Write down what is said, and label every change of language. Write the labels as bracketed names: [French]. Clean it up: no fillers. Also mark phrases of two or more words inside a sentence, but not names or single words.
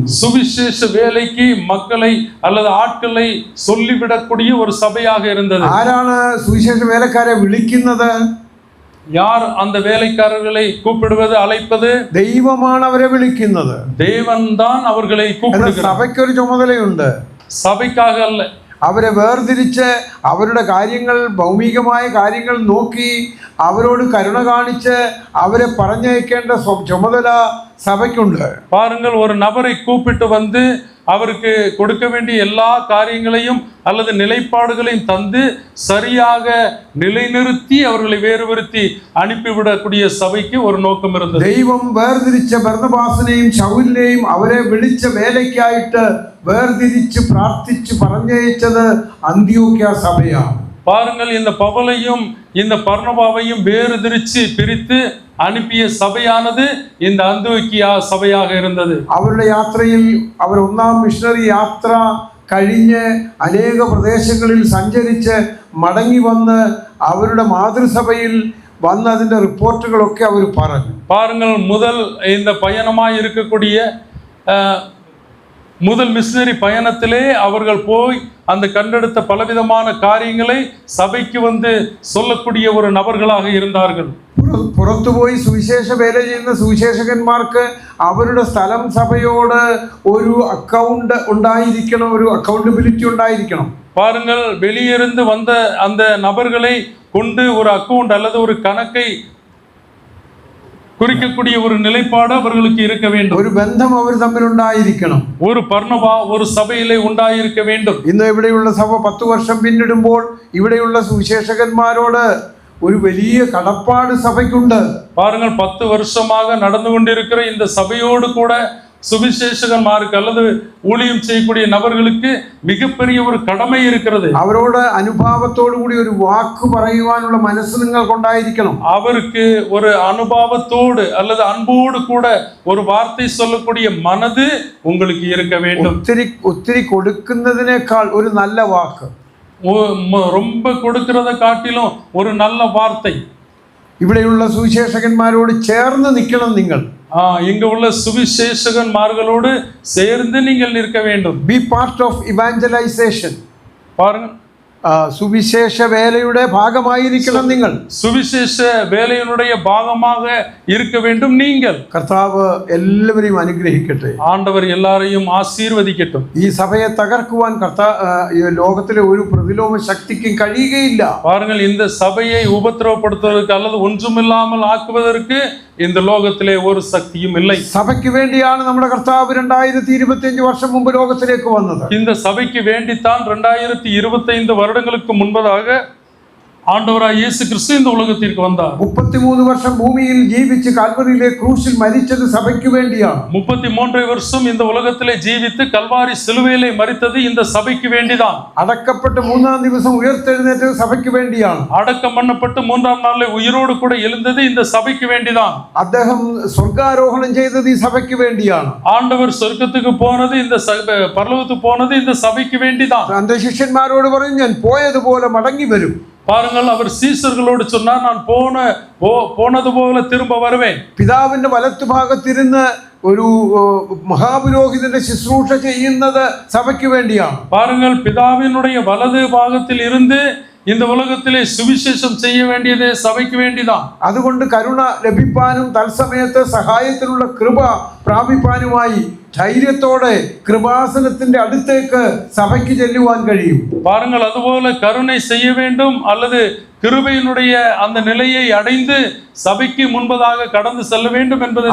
[Tamil] சுவிசேஷ வேலைக்கு மக்களை அல்லது ஆட்களை சொல்லிவிடக்கூடிய ஒரு சபையாக இருந்தது. [Malayalam] ആരാണ് സുവിശേഷ വേലക്കാരെ വിളിക്കുന്നത്? [Tamil] யார் அந்த வேலைக்காரர்களை கூப்பிடுவது, அழைப்பது? [Malayalam] ദൈവമാണ് അവരെ വിളിക്കുന്നത്. [Tamil] தேவன் தான் அவர்களை கூப்பிடுகிறார். [Malayalam] സഭയ്ക്കൊരു ചുമതലയുണ്ട്, [Tamil] சபைக்காக அல்ல. [Malayalam] അവരെ വേർതിരിച്ച് അവരുടെ കാര്യങ്ങൾ, ഭൗമികമായ കാര്യങ്ങൾ നോക്കി അവരോട് കരുണ കാണിച്ച് അവരെ പറഞ്ഞയക്കേണ്ട ചുമതല സഭയ്ക്കുണ്ട്. [Tamil] பாருங்கள், ஒரு நபரை கூப்பிட்டு வந்து அவருக்கு கொடுக்க வேண்டிய எல்லா காரியங்களையும் அல்லது நிலைப்பாடுகளையும் தந்து சரியாக நிலைநிறுத்தி அவர்களை வேறுபடுத்தி அனுப்பிவிடக்கூடிய சபைக்கு ஒரு நோக்கம் இருந்தது. [Malayalam] ദൈവം വേർതിരിച്ച ബർന്നബാസിനെയും ശൗലിനെയും അവരെ വിളിച്ച വേലയ്ക്കായിട്ട് വേർതിരിച്ച് പ്രാർത്ഥിച്ച് പറഞ്ഞയച്ചത് അന്ത്യോക്യ സഭയാണ്. [Tamil] பாருங்கள், இந்த பவுலையும் இந்த பர்னபாவையும் வேறுதிரிச்சு பிரித்து அனுப்பிய சபையானது இந்த அந்தியோக்கியா சபையாக இருந்தது. [Malayalam] അവരുടെ യാത്രയിൽ അവർ ഒന്നാം മിഷണറി യാത്ര കഴിഞ്ഞ് അനേക പ്രദേശങ്ങളിൽ സഞ്ചരിച്ച് മടങ്ങി വന്ന് അവരുടെ മാതൃസഭയിൽ വന്ന് അതിൻ്റെ റിപ്പോർട്ടുകളൊക്കെ അവർ പറഞ്ഞു. [Tamil] பாருங்கள், முதல் இந்த பயணமாய் இருக்கக்கூடிய முதல் மிஷனரி பயணத்திலே அவர்கள் போய் அந்த கண்டெடுத்த பலவிதமான காரியங்களை சபைக்கு வந்து சொல்லக்கூடிய ஒரு நபர்களாக இருந்தார்கள். [Malayalam] പുറത്തുപോയി സുവിശേഷ വേല ചെയ്യുന്ന സുവിശേഷകന്മാർക്ക് അവരുടെ സ്ഥലം സഭയോട് ഒരു അക്കൗണ്ട് ഉണ്ടായിരിക്കണം, ഒരു അക്കൗണ്ടബിലിറ്റി ഉണ്ടായിരിക്കണം. [Tamil] பாருங்கள், வெளியிருந்து வந்த அந்த நபர்களை கொண்டு ஒரு அக்கவுண்ட் அல்லது ஒரு கணக்கை குறிக்கக்கூடிய ஒரு நிலைப்பாடு அவர்களுக்கு இருக்க வேண்டும். [Malayalam] ഒരു ബന്ധം അവർ തമ്മിൽ ഉണ്ടായിരിക്കണം. ഒരു പർണബാ ഒരു സഭയിലെ ഉണ്ടായിരിക്ക வேண்டும். ഇന്ന് ഇവിടെയുള്ള സഭ 10 വർഷം പിന്നിടുമ്പോൾ ഇവിടെയുള്ള സുവിശേഷകന്മാരോട് ഒരു വലിയ കടപ്പാട് സഭയ്ക്കുണ്ട്. [Tamil] பாருங்கள், 10 வருஷமாக நடந்து கொண்டிருக்கிற இந்த சபையோடு கூட சுவிசேஷகன்மாருக்கு அல்லது ஊழியம் செய்யக்கூடிய நபர்களுக்கு மிகப்பெரிய ஒரு கடமை இருக்கிறது. அவரோட அனுபவத்தோடு கூடி ஒரு வாக்கு [Malayalam] പറയുവാനുള്ള മനസ്സ് നിങ്ങൾക്കുണ്ടായിരിക്കണം. [Tamil] அவருக்கு ஒரு அனுபவத்தோடு அல்லது அன்போடு கூட ஒரு வார்த்தை சொல்லக்கூடிய மனது உங்களுக்கு இருக்க வேண்டும். [Malayalam] ഒത്തിരി കൊടുക്കുന്നതിനേക്കാൾ ഒരു നല്ല വാക്ക്, [Tamil] ரொம்ப கொடுக்கிறத காட்டிலும் ஒரு நல்ல வார்த்தை. [Malayalam] ഇവിടെയുള്ള സുവിശേഷകന്മാരോട് ചേർന്ന് നിൽക്കണം നിങ്ങൾ. [Tamil] இங்க உள்ள சுவிசேஷகன்மார்களோடு சேர்ந்து நீங்கள் நிற்க வேண்டும். [English] Be part of evangelization. [Tamil] பாருங்க, [Malayalam] സുവിശേഷ വേലയുടെ ഭാഗമായിരിക്കണം നിങ്ങൾ. [Tamil] சுவிசேஷ வேலையினுடைய பாகமாக இருக்க வேண்டும் நீங்கள். [Malayalam] കർത്താവ് എല്ലാവരെയും അനുഗ്രഹിക്കട്ടെ. [Tamil] ஆண்டவர் எல்லாரையும் ஆசீர்வதிக்கட்டும். [Malayalam] ഈ സഭയെ തകർക്കുവാൻ ലോകത്തിലെ ഒരു പ്രതിലോമ ശക്തിക്കും കഴിയുകയില്ല. [Tamil] பாருங்கள், இந்த சபையை உபத்திரவப்படுத்துவதற்கு அல்லது ஒன்றுமில்லாமல் ஆக்குவதற்கு இந்த லோகத்திலே ஒரு சக்தியும் இல்லை. [Malayalam] സഭയ്ക്ക് വേണ്ടിയാണ് നമ്മുടെ കർത്താവ് 2025 വർഷം മുമ്പ് ലോകത്തിലേക്ക് വന്നത്. [Tamil] இந்த சபைக்கு வேண்டித்தான் 2025 வருடங்களுக்கு முன்பதாக ஆண்டவராய் இயேசு கிறிஸ்து இந்த உலகத்திற்கு வந்தார். [Malayalam] 33 വർഷം ഭൂമിയിൽ ജീവിച്ച് കാൽവറിയിലെ ക്രൂശിൽ മരിച്ചത് സഭയ്ക്ക് വേണ്ടിയാണ്. [Tamil] 33 வருஷம் இந்த உலகத்திலே ஜீவித்து கல்வாரி சிலுவையிலே மரித்தது இந்த சபைக்கு வேண்டிதான். [Malayalam] അടക്കപ്പെട്ട് 3-ാം ദിവസം ഉയർത്തെഴുന്നേറ്റത് സഭയ്ക്ക് വേണ്ടിയാണ്. [Tamil] அடக்கம் பண்ணப்பட்டு 3ஆம் நாளிலே உயிரோடு கூட எழுந்தது இந்த சபைக்கு வேண்டிதான். [Malayalam] അദ്ദേഹം സ്വർഗ്ഗാരോഹണം ചെയ്തത് ഈ സഭയ്ക്ക് വേണ്ടിയാണ്. [Tamil] ஆண்டவர் சொர்க்கத்துக்கு போனது இந்த பரலோகத்துக்கு போனது இந்த சபைக்கு வேண்டிதான். [Malayalam] തന്റെ ശിഷ്യന്മാരോട് പറഞ്ഞു, ഞാൻ പോയതുപോലെ മടങ്ങി വരും. [Tamil] பாருங்கள், அவர் சீசர்களோடு சொன்னார், நான் போனது போல திரும்ப வருவேன். [Malayalam] പിതാവിന്റെ വലത്തുഭാഗത്തിരുന്ന് ഒരു മഹാപുരോഹിതന്റെ ശുശ്രൂഷ ചെയ്യുന്നത് സഭയ്ക്ക് വേണ്ടിയാണ്. [Tamil] பாருங்கள், பிதாவினுடைய வலது பாகத்தில் இருந்து இந்த உலகத்திலே சுவிசேஷம் செய்ய வேண்டியது சபைக்கு வேண்டிதான். [Malayalam] അതുകൊണ്ട് കരുണ ലഭിപ്പാനും തത്സമയത്ത് സഹായത്തിനുള്ള കൃപ പ്രാപിപ്പാനുമായി ധൈര്യത്തോടെ കൃപാസനത്തിന്റെ അടുത്തേക്ക് സഭയ്ക്ക് ചെല്ലുവാൻ കഴിയും. [Tamil] பாருங்கள், அதுபோல கருணை செய்ய வேண்டும் அல்லது கிருபையினுடைய அந்த நிலையை அடைந்து சபைக்கு முன்பதாக கடந்து செல்ல வேண்டும் என்பது